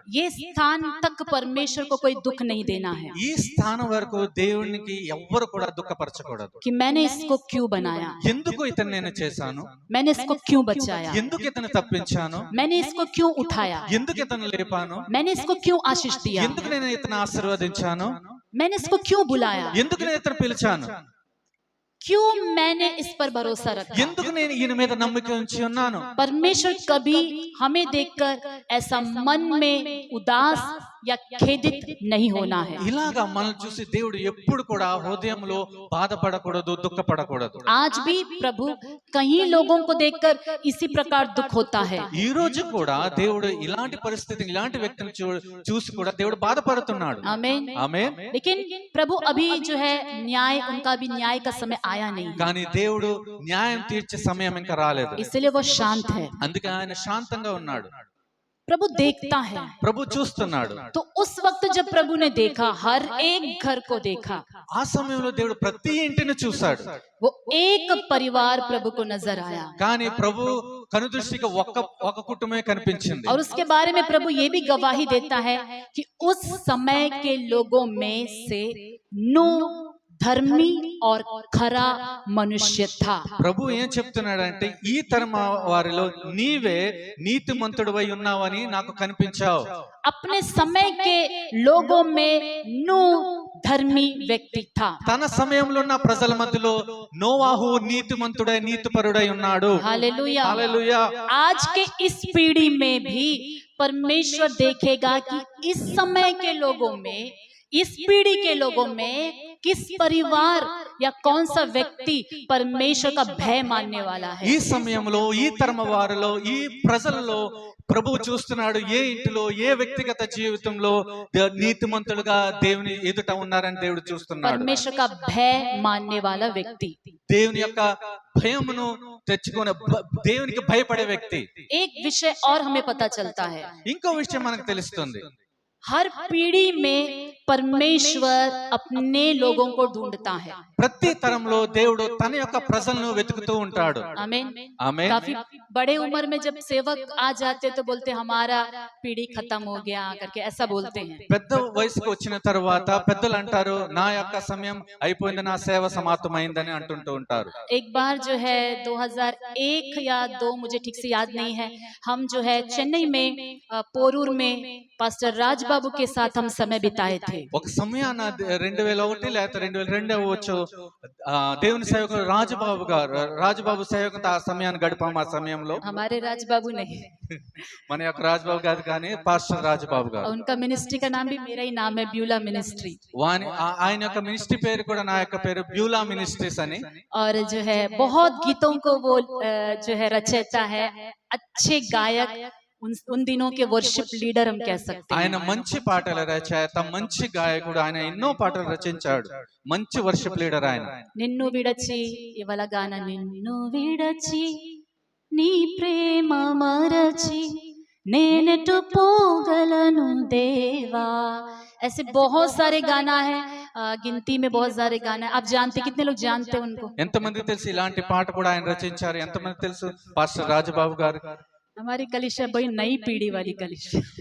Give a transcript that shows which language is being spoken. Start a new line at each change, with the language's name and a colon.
Hindi: ये स्थान तक परमेश्वर को कोई दुख नहीं देना है
Telugu: ఈ స్థానం వరకు దేవునికి ఎవ్వరు కూడా దుఃఖపరచకూడదు.
Hindi: कि मैंने इसको क्यों बनाया,
Telugu: ఎందుకు ఇతను నేను చేశాను,
Hindi: मैंने इसको क्यों बचाया,
Telugu: ఎందుకు ఇతను తప్పించాను,
Hindi: मैंने इसको क्यों उठाया,
Telugu: ఎందుకు ఇతను లేపాను,
Hindi: मैंने इसको क्यों आशीष दिया,
Telugu: ఎందుకు నేను ఇతను ఆశీర్వదించాను,
Hindi: मैंने इसको क्यों बुलाया,
Telugu: ఎందుకు నేను ఇతను పిలిచాను,
Hindi: क्यों मैंने इस पर भरोसा रखा।
Telugu: ఎందుకు నేను ఈయన మీద నమ్మిక ఉంచి ఉన్నాను.
Hindi: परमेश्वर कभी हमें देखकर ऐसा मन में उदास या खेदित नहीं होना है।
Telugu: ఇలాగా మనల్ని చూసి దేవుడు ఎప్పుడు కూడా హృదయంలో బాధపడకూడదు, దుఃఖపడకూడదు.
Hindi: आज भी प्रभु कई लोगों को देखकर इसी प्रकार दुख होता है।
Telugu: ఈ రోజు కూడా దేవుడు ఇలాంటి పరిస్థితి, ఇలాంటి వ్యక్తిని చూసి కూడా దేవుడు బాధపడుతున్నాడు.
Hindi: आमीन।
Telugu: ఆమేన్.
Hindi: लेकिन प्रभु अभी जो है न्याय, उनका भी न्याय का समय आया नहीं,
Telugu: కానీ దేవుడు న్యాయం తీర్చే సమయం ఇంకా రాలేదు.
Hindi: इसलिए वो शांत है।
Telugu: అందుకే ఆయన శాంతంగా ఉన్నాడు.
Hindi: प्रभु देखता है।
Telugu: ప్రభు చూస్తున్నాడు.
Hindi: तो उस वक्त जब प्रभु ने देखा, हर एक घर को देखा,
Telugu: ఆ సమయంలో దేవుడు ప్రతి ఇంటిని చూశాడు.
Hindi: वो एक परिवार प्रभु को नजर आया।
Telugu: కానీ ప్రభు కనుదృష్టికి ఒక కుటుంబమే కనిపించింది.
Hindi: और उसके बारे में प्रभु ये भी गवाही देता है कि उस समय के लोगों में से नो धर्मी और खरा मनुष्य था।
Telugu: ప్రభు ఏం చెప్తున్నాడంటే, ఈ తరం వారిలో నీవే నీతిమంతుడివై ఉన్నావని నాకు కనిపించావు.
Hindi: अपने समय के लोगों में नो धर्मी व्यक्ति था।
Telugu: తన సమయంలో ఉన్న ప్రజల మధ్యలో నోవాహు నీతిమంతుడై నీతిపరుడై ఉన్నాడు.
Hindi: हालेलुया।
Telugu: హల్లెలూయా.
Hindi: आज के इस पीढ़ी में भी परमेश्वर देखेगा कि इस समय के लोगों में, इस पीढ़ी के लोगों में किस परिवार या कौन सा व्यक्ति परमेश्वर का भय मानने वाला है।
Telugu: ఈ సమయంలో ఈ తరం వారిలో ఈ ప్రజలలో ప్రభువు చూస్తున్నాడు, ఏ ఇంటిలో ఏ వ్యక్తిగత జీవితంలో నీతిమంతులుగా దేవుని ఎదుట ఉన్నారని దేవుడు చూస్తున్నాడు.
Hindi: परमेश्वर का भय मानने वाला व्यक्ति,
Telugu: దేవుని యొక్క భయమును తెచ్చుకునే దేవునికి భయపడే వ్యక్తి.
Hindi: एक विषय और हमें पता चलता है,
Telugu: ఇంకో విషయం మనకు తెలుస్తుంది.
Hindi: हर पीढ़ी में परमेश्वर अपने लोगों को ढूंढता है।
Telugu: ప్రతి తరంలో దేవుడు తన యొక్క ప్రజలను వెతుకుతూ ఉంటాడు.
Hindi: आमीन।
Telugu: ఆమేన్.
Hindi: काफी बड़े उम्र में जब सेवक आ जाते तो बोलते हमारा पीढ़ी खत्म हो गया करके ऐसा बोलते हैं।
Telugu: పెద్ద వయసుకు వచ్చిన తర్వాత పెద్దలు అంటారు, నా యొక్క సమయం అయిపోయింది, నా సేవ సమాప్తమైందని అంటుంటూ ఉంటారు.
Hindi: एक बार जो है 2001 या 2 मुझे ठीक से याद नहीं है, हम जो है चेन्नई में पोरूर में पास्टर राज बाबू के साथ हम समय बिताए थे।
Telugu: ఒక సమయాన 2001 లేక 2002 అవ్వచ్చు, దేవుని సేవకుడు రాజబాబు సేవకుడు ఆ సమయాన్ని గడిపాము. ఆ సమయంలో
Hindi: हमारे राज बाबू नहीं,
Telugu: మన యొక్క రాజబాబు గారు కానీ పాస్టర్ రాజబాబు గారు.
Hindi: उनका मिनिस्ट्री का नाम भी मेरा ही नाम है, ब्यूला मिनिस्ट्री।
Telugu: ఆయన యొక్క మినిస్ట్రీ పేరు కూడా నా యొక్క పేరు బ్యూలా మినిస్ట్రీస్ అని.
Hindi: और जो है बहुत गीतों को वो जो है रचयिता है, अच्छे गायक, उन दिनों के वर्शिप लीडर हम कह सकते हैं।
Telugu: ఆయన మంచి పాటల రచయిత, మంచి గాయకుడు. ఆయన ఎన్నో పాటలు రచించాడు. మంచి వర్షిప్ లీడర్ ఆయన. నిన్ను విడచి,
Hindi: ये वाला गाना,
Telugu: నిన్ను విడచి నీ ప్రేమ మరచి నేనెటు పోగలను దేవా,
Hindi: ऐसे बहुत सारे गाना है, गिनती में बहुत सारे गाना है। आप जानते, कितने लोग जानते हैं उनको?
Telugu: ఎంతమంది తెలుసు ఇలాంటి పాట కూడా ఆయన రచించారు? ఎంతమంది తెలుసు పాస్టర్ రాజబాబు గారు?
Hindi: हमारी कलिशा बड़ी नई पीढ़ी वाली कलिशा,